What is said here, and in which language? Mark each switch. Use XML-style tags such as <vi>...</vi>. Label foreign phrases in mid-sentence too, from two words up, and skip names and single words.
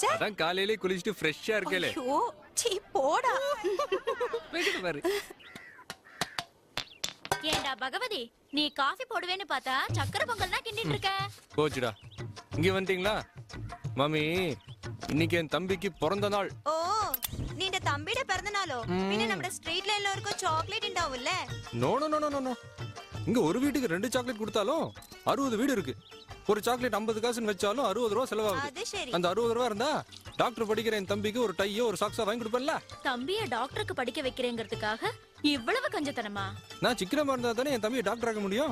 <ta>அதான் காலையிலே குளிச்சிட்டு ஃப்ரெஷ்ஷா இருக்கேலே. ஐயோ, சீ போடா. வெயிட் பாரு. ஏண்டா பகவதி, நீ காஃபி போடுவேன்னு பார்த்தா சக்கரை பொங்கல் தான் கிண்டிட்டு இருக்க. போச்சுடா. இங்க வந்துட்டீங்களா மாமி? இன்னைக்கு என் தம்பிக்கு பிறந்த நாள்.</ta> <ml>ഓ നിന്റെ തമ്പിയുടെ പിറന്നാളോ? പിന്നെ നമ്മുടെ സ്ട്രീറ്റിൽ എല്ലാവർക്കും ചോക്ലേറ്റ് ഉണ്ടാവുമല്ലേ?</ml> <en>No no no no no.</en> <ta>இங்க ஒரு வீட்டுக்கு 2 சாக்லேட் கொடுத்தாலும் 60 வீடு இருக்கு. ஒரு சாக்லேட் 50 காசுன்னு வச்சாலும் 60 ரூபா செலவாகுது. அது சரி. அந்த 60 ரூபா இருந்தா டாக்டர் படிக்கிற என் தம்பிக்கு ஒரு டையோ ஒரு சாக்ஸா வாங்கி கொடுப்பேன்ல. தம்பிய டாக்டருக்கு படிக்க வைக்கிறேங்கிறதுக்காக இவ்வளவு கஞ்சத்தனமா? நான் சிக்கனமா இருந்தா தானே என் தம்பியை டாக்டர் ஆக முடியும்.</ta>